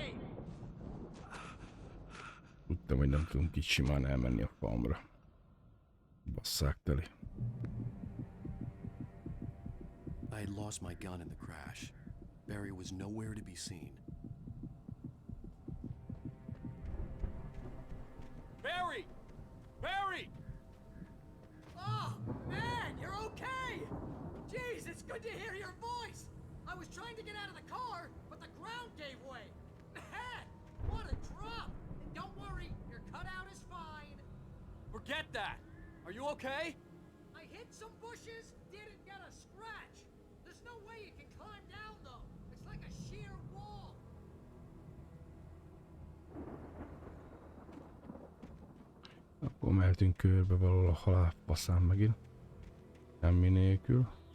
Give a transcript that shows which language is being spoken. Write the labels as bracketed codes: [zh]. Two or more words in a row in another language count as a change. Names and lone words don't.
[hu] Tudtam, hogy nem tudunk így simán elmenni a farmra. Basszák teli. [en] I had lost my gun in the crash. Barry was nowhere to be seen. Barry! Barry! Oh, man, you're okay! Jeez, it's good to hear your voice! I was trying to get out of the car, but the ground gave way. Man, what a drop! And don't worry, your cutout is fine. Forget that! Are you okay? I hit some bushes, didn't get a scratch. There's no way you can climb down, though. It's like a sheer wall. [hu] Akkor mehetünk körbe valahol a halálfaszán megint. Semmi nélkül.